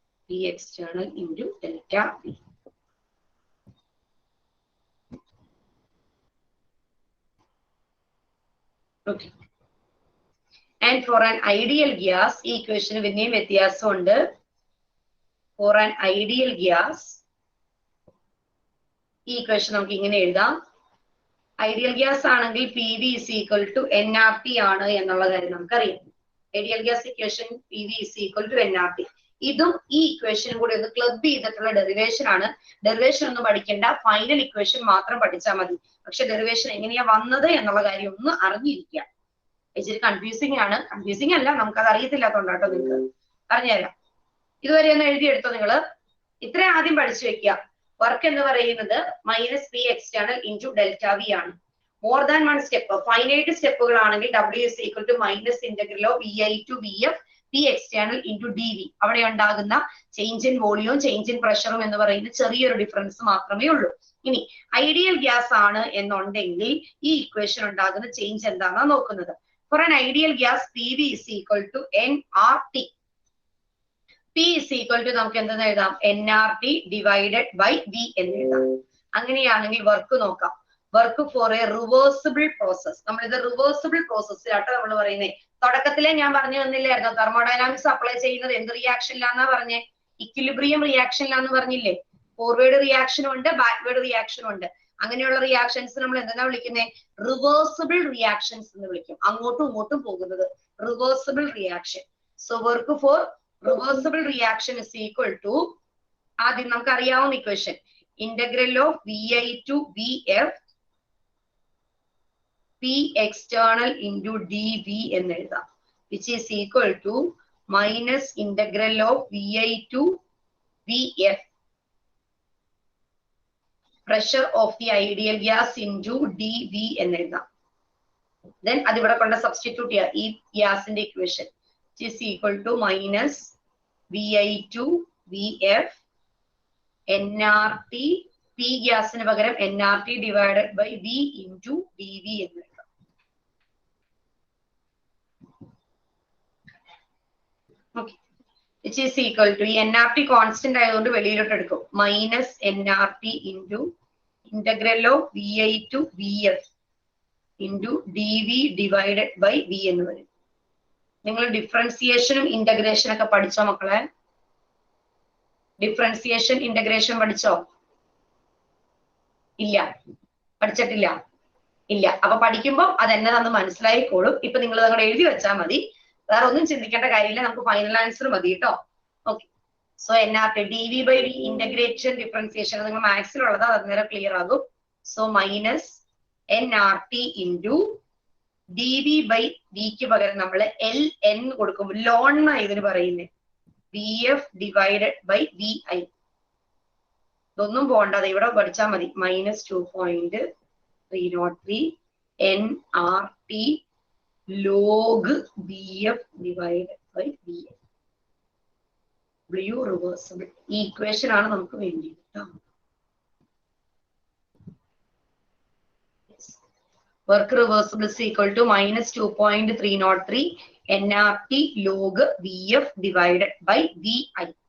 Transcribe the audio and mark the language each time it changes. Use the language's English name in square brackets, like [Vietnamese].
[English] P external into delta V. [Malayalam] Okay. [English] And for an ideal gas, [Malayalam] ഈ ഇക്വേഷന് പിന്നെയും വ്യത്യാസമുണ്ട്. [English] For an ideal gas, [Malayalam] ഈ equation നമുക്ക് ഇങ്ങനെ എഴുതാം. ഐഡിയൽ ഗ്യാസ് ആണെങ്കിൽ [English] PV is equal to nRT [Malayalam] ആണ് എന്നുള്ള കാര്യം നമുക്കറിയാം. [English] Ideal gas equation PV is equal to nRT. [Malayalam] ഇതും ഈ ഇക്വേഷനും കൂടി ഒന്ന് ക്ലബ് ചെയ്തിട്ടുള്ള ഡെറിവേഷൻ ആണ്. ഡെറിവേഷൻ ഒന്നും പഠിക്കേണ്ട, ഫൈനൽ ഇക്വേഷൻ മാത്രം പഠിച്ചാൽ മതി. പക്ഷെ ഡെറിവേഷൻ എങ്ങനെയാ വന്നത് എന്നുള്ള കാര്യം ഒന്ന് അറിഞ്ഞിരിക്കുക. ഇച്ചിരി കൺഫ്യൂസിംഗ് ആണ്. കൺഫ്യൂസിംഗ് അല്ല, നമുക്കത് അറിയത്തില്ലാത്തോണ്ടാട്ടോ, നിങ്ങൾക്ക് പറഞ്ഞുതരാം. ഇതുവരെ ഒന്ന് എഴുതിയെടുത്തോ നിങ്ങള്. ഇത്ര ആദ്യം പഠിച്ചു വെക്കുക. വർക്ക് എന്ന് പറയുന്നത് minus P external into delta V ആണ്. More than 1 step, finite സ്റ്റെപ്പുകളാണെങ്കിൽ W is equal to minus integral of VI to VF [English] P external into dV. [Malayalam] അവിടെ ഉണ്ടാകുന്ന ചേഞ്ച് ഇൻ വോളിയവും ചേഞ്ച് ഇൻ പ്രഷറും എന്ന് പറയുന്ന ചെറിയൊരു ഡിഫറൻസ് മാത്രമേ ഉള്ളൂ. ഇനി ഐഡിയൽ ഗ്യാസ് ആണ് എന്നുണ്ടെങ്കിൽ ഈ ഇക്വേഷൻ ഉണ്ടാകുന്ന ചേഞ്ച് എന്താണെന്നാണ് നോക്കുന്നത്. [English] For an ideal gas PV is equal to nRT. P is equal to [Malayalam] നമുക്ക് എന്തെന്ന് എഴുതാം? [English] nRT divided by V [Malayalam] എന്ന് എഴുതാം. അങ്ങനെയാണെങ്കിൽ [English] Work നോക്കാം. Work for a reversible process. [Malayalam] നമ്മളിത് റിവേഴ്സിബിൾ പ്രോസസ്സിലാട്ടോ നമ്മൾ പറയുന്നത്. തുടക്കത്തിലെ ഞാൻ പറഞ്ഞു തന്നില്ലായിരുന്നോ തെർമോഡൈനാമിക്സ് അപ്ലൈ ചെയ്യുന്നത് എന്ത് റിയാക്ഷനിലാന്നാ പറഞ്ഞേ? ഇക്വിലിബ്രിയം റിയാക്ഷനിലാന്ന് പറഞ്ഞില്ലേ? ഫോർവേഡ് റിയാക്ഷനും ഉണ്ട്, ബാക്ക്വേർഡ് റിയാക്ഷനും ഉണ്ട്. അങ്ങനെയുള്ള റിയാക്ഷൻസ് നമ്മൾ എന്താ വിളിക്കുന്നത്? റിവേഴ്സിബിൾ റിയാക്ഷൻസ് എന്ന് വിളിക്കും. അങ്ങോട്ടും ഇങ്ങോട്ടും പോകുന്നത് reversible reaction. So work for [English] reversible reaction is equal to [Malayalam] ആദ്യം നമുക്ക് അറിയാവുന്ന equation [English] Integral of VI to VF P external into dV എന്ന് എഴുതാം, which is equal to minus integral of VI to VF pressure of the ideal gas into dV എന്ന് എഴുതാം. Then [Malayalam] അതിവിടെ കൊണ്ട് substitute ചെയ്യാം ഈ ഗ്യാസിന്റെ equation, [English] which is equal to minus VI to VF nRT P ഗ്യാസിന് പകരം nRT divided by V into dV എന്ന് എഴുതാം. Okay, which is equal to nRT [Malayalam] constant ആയതുകൊണ്ട് വെളിയിലോട്ട് എടുക്കും, [English] Minus nRT into integral of VI to VF into dV divided by V എന്ന് വരും. [Malayalam] നിങ്ങൾ ഡിഫറൻസിയേഷനും ഇന്റഗ്രേഷനും ഒക്കെ പഠിച്ചോ മക്കളെ? ഡിഫറൻസിയേഷൻ ഇന്റഗ്രേഷൻ പഠിച്ചോ? ഇല്ല, പഠിച്ചിട്ടില്ല. ഇല്ല. അപ്പൊ പഠിക്കുമ്പോൾ അതെന്നതാന്ന് മനസ്സിലായിക്കോളും. ഇപ്പൊ നിങ്ങൾ അങ്ങോട്ട് എഴുതി വെച്ചാൽ മതി, വേറെ ഒന്നും ചിന്തിക്കേണ്ട കാര്യമില്ല. നമുക്ക് ഫൈനൽ ആൻസർ മതി കേട്ടോ. Okay, so nRT dV by V integration differentiation നിങ്ങൾ മാത്സിലുള്ളത് അത് നേരെ ക്ലിയർ ആകും. So minus nRT into dV by വിക്ക് പകരം നമ്മൾ LN കൊടുക്കും, ലോൺ എന്നാണ് ഇതിന് പറയുന്നത്, VF ഡിവൈഡഡ് ബൈ VI. ഇതൊന്നും പോകണ്ട, ഇവിടെ പഠിച്ചാൽ മതി. [English] Minus 2.303 nRT log VF divided by VI. W [Malayalam] reversible ഈ ഇക്വേഷൻ ആണ് നമുക്ക് വേണ്ടിയത് കേട്ടോ. [English] Work reversible is equal to minus 2.303 nRT log VF divided by VI.